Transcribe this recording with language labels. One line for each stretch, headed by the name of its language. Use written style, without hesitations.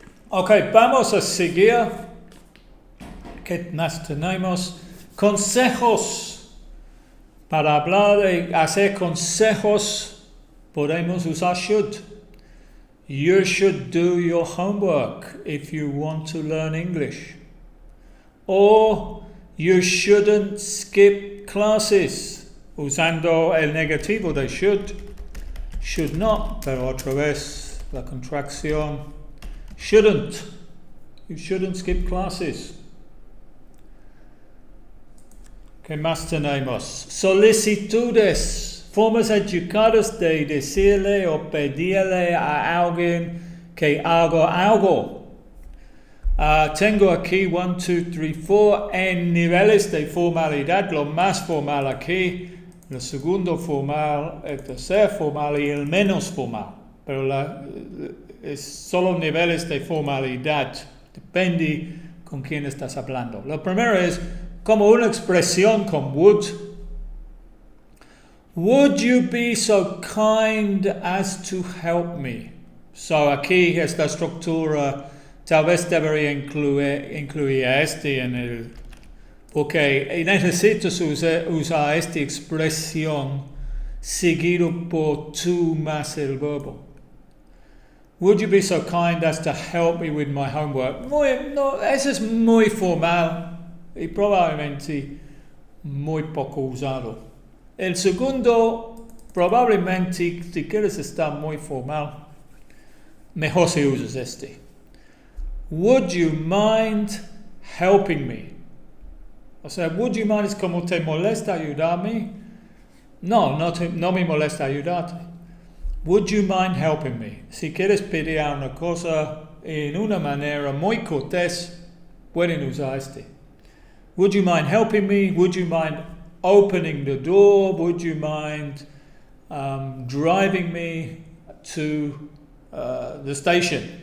Spanish: Ok, vamos a seguir. ¿Qué más tenemos? Consejos. Para hablar de hacer consejos podemos usar should.
English: You should do your homework if you want to learn English. Or you shouldn't skip classes.
Spanish: Usando el negativo de should. Should not, pero otra vez la contracción.
English: Shouldn't. You shouldn't skip classes.
Spanish: ¿Qué más tenemos? Solicitudes. Formas educadas de decirle o pedirle a alguien que haga algo. Tengo aquí 1, 2, 3, 4 en niveles de formalidad. Lo más formal aquí, el segundo formal, el tercer formal y el menos formal. Pero es solo niveles de formalidad. Depende con quién estás hablando. Lo primero es como una expresión con would.
English: Would you be so kind as to help me?
Spanish: So aquí esta estructura tal vez debería incluir este en el... Porque necesitas usar esta expresión seguido por tú más el verbo.
English: Would you be so kind as to help me with my homework?
Spanish: Eso es muy formal y probablemente muy poco usado. El segundo, probablemente, si quieres estar muy formal, mejor si usas este.
English: Would you mind helping me?
Spanish: O sea,
English: would you mind
Spanish: es como te molesta ayudarme. No me molesta ayudarte.
English: Would you mind helping me?
Spanish: Si quieres pedir una cosa en una manera muy cortés, pueden usar este.
English: Would you mind helping me? Would you mind opening the door? Would you mind driving me to the station?